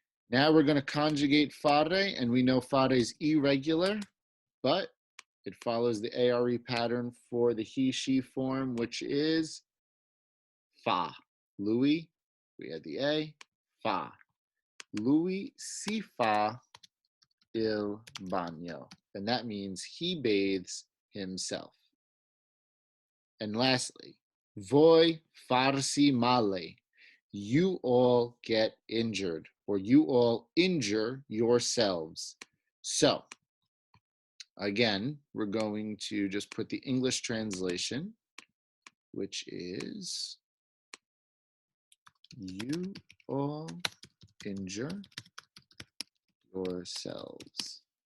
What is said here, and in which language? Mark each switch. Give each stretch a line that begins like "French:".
English: Now we're going to conjugate fare, and we know fare is irregular, but it follows the ARE pattern for the he, she form, which is fa. Louis, we had the A, fa.
Italian: Louis si fa il bagno.
English: And that means he bathes himself. And lastly,
Italian: voi farsi male.
English: You all get injured, or you all injure yourselves. So, again, we're going to just put the English translation, which is you all injure yourselves.